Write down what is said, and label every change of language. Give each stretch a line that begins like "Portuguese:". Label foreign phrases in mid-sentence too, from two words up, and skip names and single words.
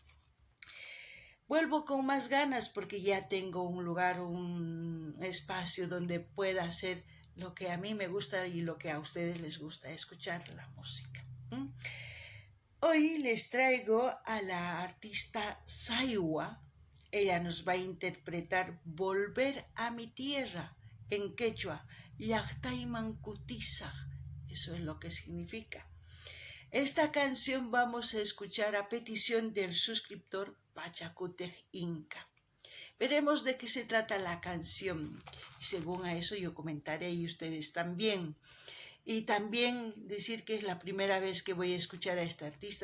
Spanish: Vuelvo con más ganas porque ya tengo un lugar, un espacio donde pueda hacer lo que a mí me gusta y lo que a ustedes les gusta, escuchar la música. Hoy les traigo a la artista Saywa. Ella nos va a interpretar Volver a mi tierra en quechua,
Quechua: Llaqtayman kutisaq.
Spanish: Eso es lo que significa. Esta canción vamos a escuchar a petición del suscriptor Pachacutej Inca. Veremos de qué se trata la canción y según a eso yo comentaré y ustedes también. Y también decir que es la primera vez que voy a escuchar a esta artista.